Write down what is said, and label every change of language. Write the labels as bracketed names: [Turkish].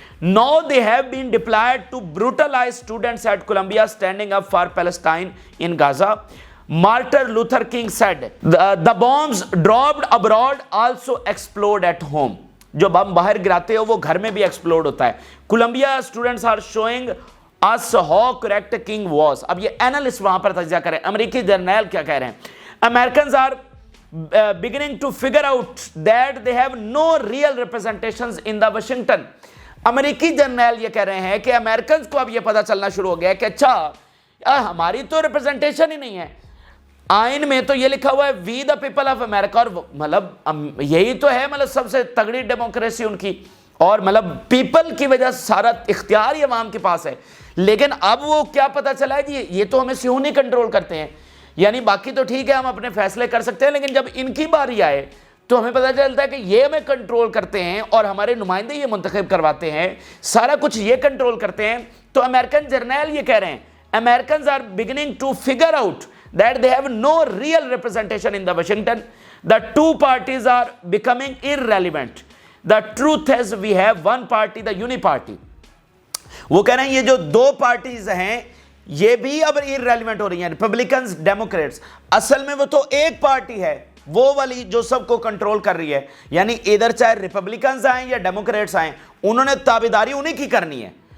[English] Now they have been deployed to brutalize students at Columbia standing up for Palestine in Gaza. Martin Luther King said, the bombs dropped abroad also explode at home. [Urdu] جو بم باہر گراتے ہو وہ گھر میں بھی explode ہوتا ہے. [English] Columbia students are showing us how correct king was. [Urdu] اب یہ analyst وہاں پر تجزیہ کریں, امریکی جرنیل کیا کہہ رہے ہیں. [English] Americans are beginning to figure out that they have no real representations in the Washington. [Urdu] امریکی جرنیل یہ کہہ رہے ہیں کہ امریکنز کو اب یہ پتا چلنا شروع ہو گیا کہ اچھا ہماری تو ریپرزنٹیشن ہی نہیں ہے. آئین میں تو یہ لکھا ہوا ہے [English] we the people of America, [Urdu] اور مطلب یہی تو ہے مطلب سب سے تگڑی ڈیموکریسی ان کی, اور مطلب پیپل کی وجہ سے سارا اختیار یہ عوام کے پاس ہے. لیکن اب وہ کیا پتا چلا ہے جی یہ تو ہمیں صہیونی کنٹرول کرتے ہیں, یعنی باقی تو ٹھیک ہے ہم اپنے فیصلے کر سکتے ہیں, لیکن جب ان کی باری آئے تو ہمیں پتہ چلتا ہے کہ یہ ہمیں کنٹرول کرتے ہیں اور ہمارے نمائندے یہ منتخب کرواتے ہیں, سارا کچھ یہ کنٹرول کرتے ہیں. تو امریکن جرنیل یہ کہہ رہے ہیں [English] Americans are beginning to figure out that they have no real representation in the Washington. The two parties are becoming irrelevant. The truth is we have one party, the Uniparty. [Urdu] وہ کہہ رہے ہیں یہ جو دو پارٹیز ہیں یہ بھی اب irrelevant ہو رہی ہیں, ریپبلکنز ڈیموکریٹس. اصل میں وہ تو ایک پارٹی ہے, وہ والی جو سب کو کنٹرول کر رہی ہے, یعنی ادھر چاہے ریپبلکنز آئیں یا ڈیموکریٹس آئیں انہوں نے تابعداری انہیں کی کرنی ہے.